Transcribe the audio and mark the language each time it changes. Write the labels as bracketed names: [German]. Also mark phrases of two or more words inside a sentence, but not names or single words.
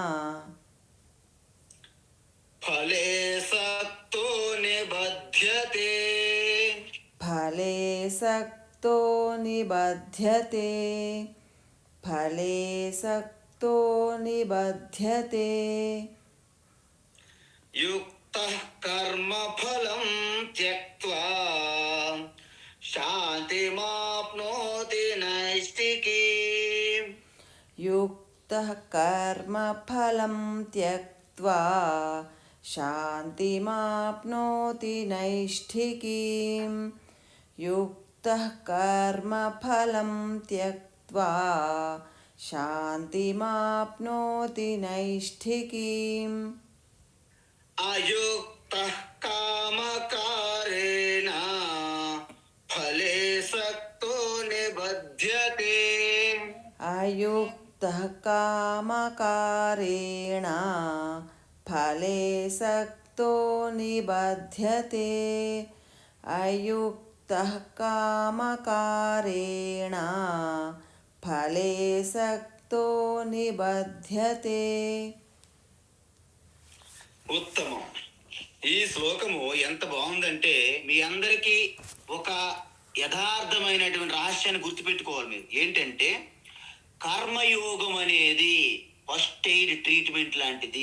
[Sanskrit] ఫలే సక్తో నిబధ్యతే फले सक्तो निबध्यते फले सक्तो निबध्यते యుక్త కర్మ ఫలం త్యక్త్వా శాంతిమాప్నోతి నైష్ఠికీం युक्तः कर्मफलं त्यक्त्वा शान्तिमाप्नोति नैष्ठिकीं युक्तः कर्मफलं त्यक्त्वा शान्तिमाप्नोति नैष्ठिकीम् అయుక్త కామకారేణ ఫలే సక్తో నిబధ్యతే अयुक्तः कामकारेण फले सक्तो निबध्यते अयुक्तः कामकारेण फले सक्तो निबध्यते [Telugu] ఉత్తమం. ఈ శ్లోకము ఎంత బాగుందంటే మీ అందరికీ ఒక యథార్థమైనటువంటి రహస్యాన్ని గుర్తుపెట్టుకోవాలి మీరు. ఏంటంటే కర్మయోగం అనేది [English] first aid treatment [Telugu] లాంటిది.